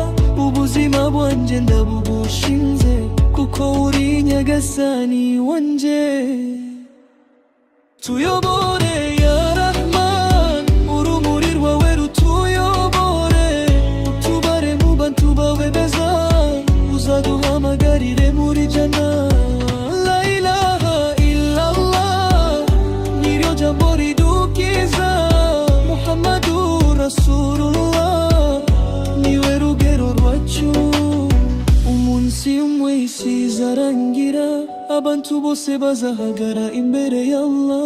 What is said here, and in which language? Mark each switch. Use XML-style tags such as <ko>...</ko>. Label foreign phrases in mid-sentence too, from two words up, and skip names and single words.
<rw>Ubuzima bwanje ndabugushinze, kuko uri nyagasani wanje. Tuyobore ya Rahman, urumuri rwawe rutuyobore. Utubare mu bantu bawe beza, uzaduhamagarire muri jana.</rw> <ar>لا إله إلا الله,</ar> <rw>niryo jambo ridukiza.</rw> <ar>محمد رسول الله,</ar> <rw>niwe rugero rwacu. Umunsi umwe isi izarangira, abantu bose bazahagara imbere ya Allah.</rw>